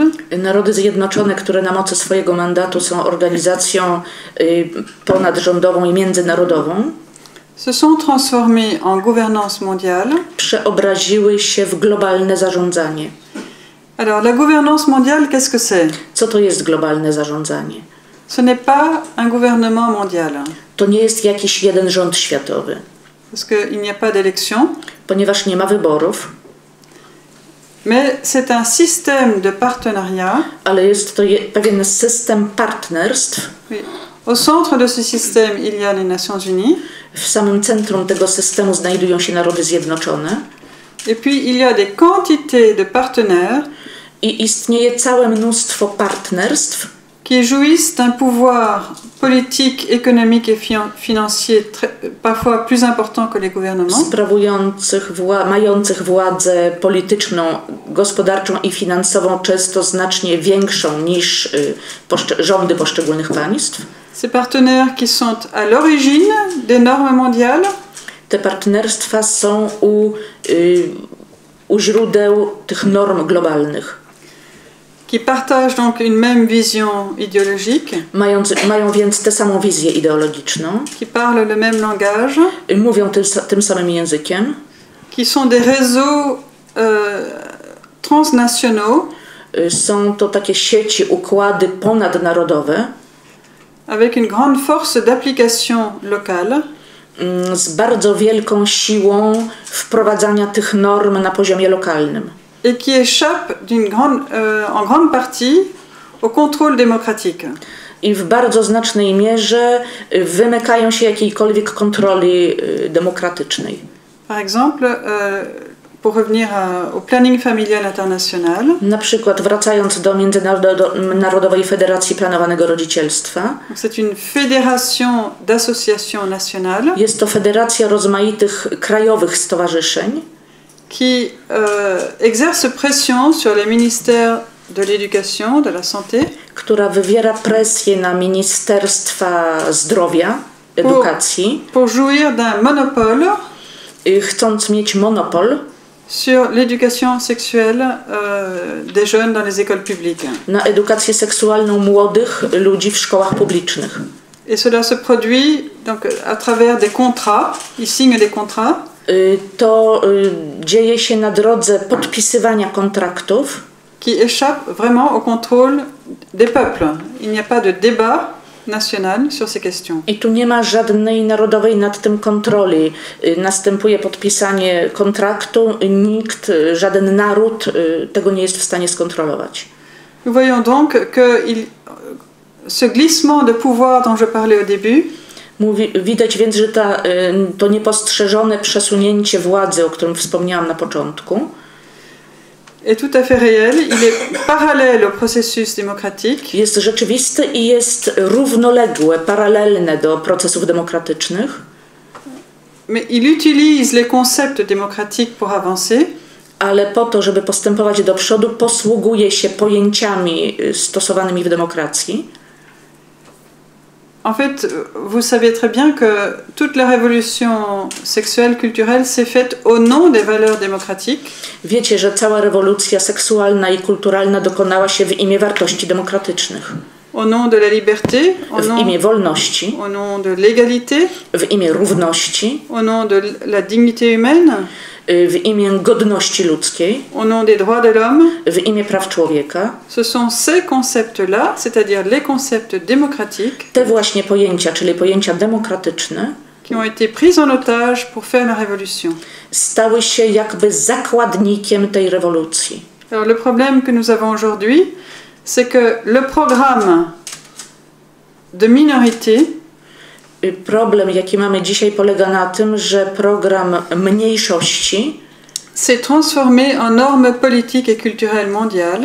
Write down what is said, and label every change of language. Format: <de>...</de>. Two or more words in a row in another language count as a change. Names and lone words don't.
<pl>Narody Zjednoczone, które na mocy swojego mandatu są organizacją ponadrządową i międzynarodową,</pl> <fr>se sont transformées en gouvernance mondiale.</fr> <pl>Przeobraziły się w globalne zarządzanie.</pl> <fr>Alors, la gouvernance mondiale, qu'est-ce que c'est?</fr> <pl>Co to jest globalne zarządzanie?</pl> <fr>Ce n'est pas un gouvernement mondial.</fr> <pl>To nie jest jakiś jeden rząd światowy.</pl> <fr>Parce qu'il n'y a pas d'élection.</fr> <pl>Ponieważ nie ma wyborów.</pl> <fr>Mais c'est un système de partenariat.</fr> <pl>Ale jest to pewien system partnerstw.</pl> <fr>Oui. Au centre de ce système, il y a les Nations Unies.</fr> <pl>W samym centrum tego systemu znajdują się Narody Zjednoczone.</pl> <fr>Et puis il y a des quantités de partenaires.</fr> <pl>I istnieje całe mnóstwo partnerstw,</pl> <fr>qui jouissent d'un pouvoir politique, économique et financier parfois plus important que les gouvernements.</fr> <pl>Mających władzę polityczną, gospodarczą i finansową często znacznie większą niż rządy poszczególnych państw.</pl> <fr>Ces partenaires qui sont à l'origine des normes mondiales.</fr> <pl>Te partnerstwa są u źródeł tych norm globalnych.</pl> <fr>Qui partagent donc une même vision idéologique.</fr> <pl>Mają więc tę samą wizję ideologiczną.</pl> <fr>Qui parlent le même langage.</fr> <pl>Mówią tym samym językiem.</pl> <fr>Qui sont des réseaux transnationaux.</fr> <pl>Są to takie sieci, układy ponadnarodowe.</pl> <fr>Avec une grande force d'application locale.</fr> <pl>Z bardzo wielką siłą wprowadzania tych norm na poziomie lokalnym.</pl> <fr>Et qui échappe en grande partie au contrôle démocratique.</fr> <pl>I w bardzo znacznej mierze wymykają się jakiejkolwiek kontroli demokratycznej.</pl> <fr>Par exemple, pour revenir au planning familial international.</fr> <pl>Na przykład wracając do Międzynarodowej Federacji Planowanego Rodzicielstwa.</pl> <fr>C'est une fédération d'associations nationales.</fr> <pl>Jest to federacja rozmaitych krajowych stowarzyszeń.</pl> <fr>qui exerce pression sur les ministères de l'éducation, de la santé,</fr> <pl>która wywiera presję na Ministerstwa Zdrowia, Edukacji,</pl> <fr>pour jouir d'un monopole,</fr> <pl>chcąc mieć monopol</pl> <fr>sur l'éducation sexuelle des jeunes dans les écoles publiques.</fr> <pl>Na edukację seksualną młodych ludzi w szkołach publicznych.</pl> <fr>Et cela se produit donc à travers des contrats, ils signent des contrats.</fr> <pl>To dzieje się na drodze podpisywania kontraktów,</pl> <fr>qui échappent vraiment au contrôle des peuples. Il n'y a pas de débat national sur ces questions.</fr> <pl>I tu nie ma żadnej narodowej nad tym kontroli. Następuje podpisanie kontraktu, nikt, żaden naród tego nie jest w stanie skontrolować.</pl> <fr>Nous voyons donc que ce glissement de pouvoir dont je parlais au début,</fr> <pl>widać więc, że to niepostrzeżone przesunięcie władzy, o którym wspomniałam na początku,</pl> <fr>est tout à fait réel, il est parallèle au processus démocratique.</fr> <pl>Jest rzeczywisty i jest równoległe, paralelne do procesów demokratycznych.</pl> <fr>Mais il utilise les concepts démocratiques pour avancer.</fr> <pl>Ale po to, żeby postępować do przodu, posługuje się pojęciami stosowanymi w demokracji.</pl> <fr>En fait, vous savez très bien que toute la révolution sexuelle, culturelle s'est faite au nom des valeurs démocratiques.</fr> <pl>Wiecie, że cała rewolucja seksualna i kulturalna dokonała się w imię wartości demokratycznych.</pl> <fr>Au nom de la liberté,</fr> <pl>w imię wolności,</pl> <fr>au nom de l'égalité,</fr> <pl>w imię równości,</pl> <fr>au nom de la dignité humaine,</fr> <pl>w imię godności ludzkiej,</pl> <fr>au nom des droits de l'homme,</fr> <pl>w imię praw człowieka.</pl> <fr>Ce sont ces concepts-là, c'est-à-dire les concepts démocratiques,</fr> <pl>te właśnie pojęcia, czyli pojęcia demokratyczne,</pl> <fr>qui ont été pris en otage pour faire la révolution.</fr> <pl>Stały się jakby zakładnikiem tej rewolucji.</pl> <fr>Alors le problème que nous avons aujourd'hui, c'est que le programme de minorité,</fr> <pl>problem, jaki mamy dzisiaj, polega na tym, że program mniejszości</pl> <fr>s'est transformé en normes politiques et culturelles mondiales.</fr>